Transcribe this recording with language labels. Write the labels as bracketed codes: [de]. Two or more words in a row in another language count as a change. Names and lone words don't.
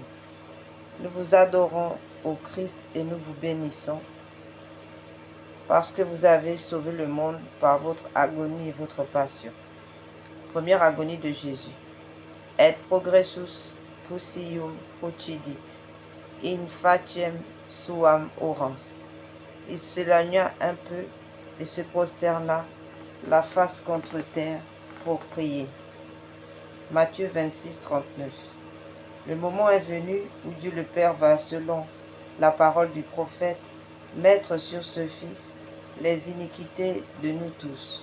[fr] Nous vous adorons, ô Christ, et nous vous bénissons, parce que vous avez sauvé le monde par votre agonie et votre passion. Première agonie de Jésus. [la] Et progressus crucium procidit, in faciem suam orans. [fr] Il s'éloigna un peu et se prosterna, la face contre terre, pour prier. Matthieu 26, 39. Le moment est venu où Dieu le Père va, selon la parole du prophète, mettre sur ce Fils les iniquités de nous tous.